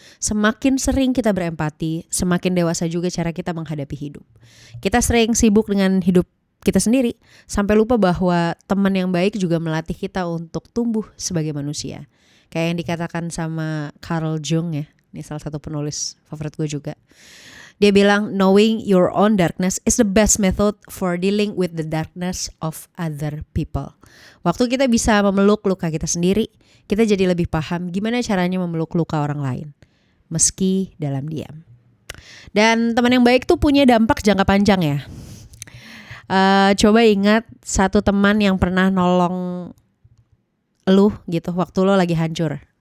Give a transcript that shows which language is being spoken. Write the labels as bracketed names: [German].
[Indonesian] Semakin sering kita berempati, semakin dewasa juga cara kita menghadapi hidup. Kita sering sibuk dengan hidup kita sendiri, sampai lupa bahwa teman yang baik juga melatih kita untuk tumbuh sebagai manusia. Kayak yang dikatakan sama Carl Jung ya, ini salah satu penulis favorit gue juga. Dia bilang, [English] knowing your own darkness is the best method for dealing with the darkness of other people. [Indonesian] Waktu kita bisa memeluk luka kita sendiri, kita jadi lebih paham gimana caranya memeluk luka orang lain, meski dalam diam. Dan teman yang baik tuh punya dampak jangka panjang ya. Coba ingat satu teman yang pernah nolong lu gitu waktu lo lagi hancur.